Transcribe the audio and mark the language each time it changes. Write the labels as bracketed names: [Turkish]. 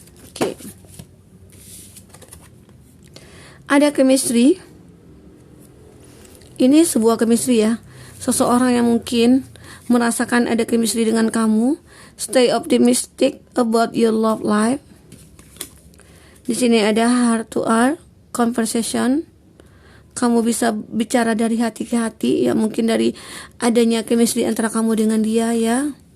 [Indonesian] Oke. Ada chemistry. Ini sebuah chemistry ya. Seseorang yang mungkin merasakan ada chemistry dengan kamu. [English] Stay optimistic about your love life. [Indonesian] Di sini ada [English] heart to heart conversation. [Indonesian] Kamu bisa bicara dari hati ke hati ya, mungkin dari adanya chemistry antara kamu dengan dia ya.